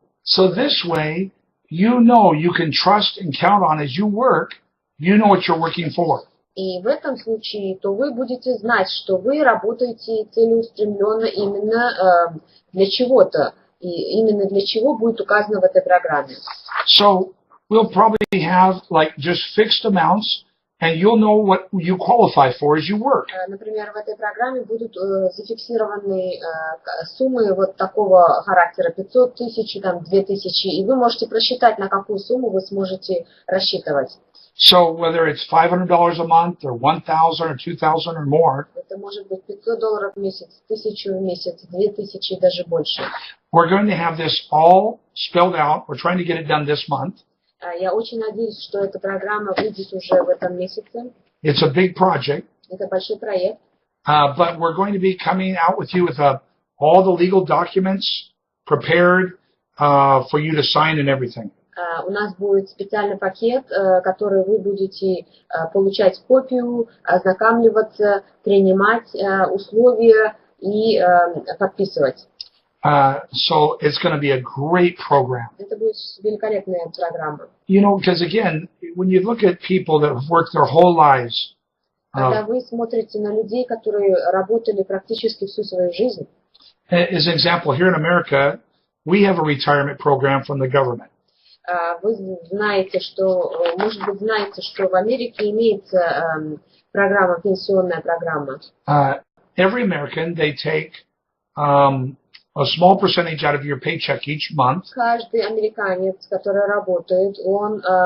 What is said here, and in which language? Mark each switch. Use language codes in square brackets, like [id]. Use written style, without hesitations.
[en] So this way, you can trust and count on as you work, you know what you're working for. [ru] И в этом случае, то вы будете знать, что вы работаете целеустремленно именно для чего-то, и именно для чего будет указано в этой программе. [en] So we'll probably have just fixed amounts, and you'll know what you qualify for as you work. [ru] Например, в этой программе будут зафиксированы суммы вот такого характера, 500 тысяч, 2000, и вы можете просчитать, на какую сумму вы сможете рассчитывать. [en] So whether it's $500 a month or $1,000 or $2,000 or more, [ru] это может быть $500 в месяц, 1000 в месяц, 2000 и даже больше. [en] We're going to have this all spelled out. We're trying to get it done this month. [ru] Я очень надеюсь, что эта программа выйдет уже в этом месяце. [en] It's a big project. [ru] Это большой проект. [en] But we're going to be coming out with you with all the legal documents prepared for you to sign and everything. [ru] У нас будет специальный пакет, который вы будете получать копию, ознакомливаться, принимать условия и подписывать. [en] So it's going to be a great program. [ru] Это будет великолепная программа. [en] Because again, when you look at people that have worked their whole lives, [ru] когда вы смотрите на людей, которые работали практически всю свою жизнь. [en] As an example, here in America, we have a retirement program from the government. [ru] Вы знаете, может быть, что в Америке имеется программа, пенсионная программа. [en] Every American, they take a small percentage out of your paycheck each month. [ru] Каждый американец, который работает, он